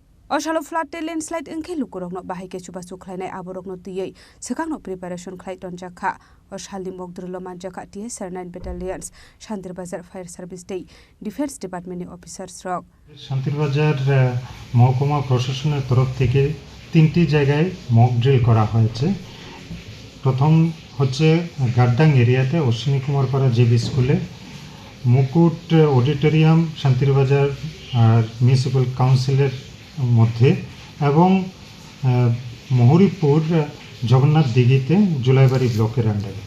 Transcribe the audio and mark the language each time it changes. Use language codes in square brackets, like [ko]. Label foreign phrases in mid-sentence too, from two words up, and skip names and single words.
[trp] Oshalo [en] flood landslide [trp] engke lukurokno bahike chuba chukhlainai aborokno tiyei sekangno preparation khlai tonjaka Oshali mogdrulo manjaka TSR 9 battalions Shantir Bazar Fire Service Day Defense Department officers rok [bn] শান্তির বাজার মহকুমা প্রশাসনের তরফ থেকে 3টি জায়গায় [en] mock drill [bn] করা হয়েছে। প্রথম হচ্ছে গাড্ডাং এরিয়াতে অশ্বিনী কুমার পাড়া জেবি স্কুলে, মুকুট অডিটোরিয়াম শান্তির বাজার আর [en] municipal council [bn] মধ্যে, এবং মহুরীপুর জগন্নাথ দিঘিতে জুলাইবাড়ি ব্লকের আন্ডারে।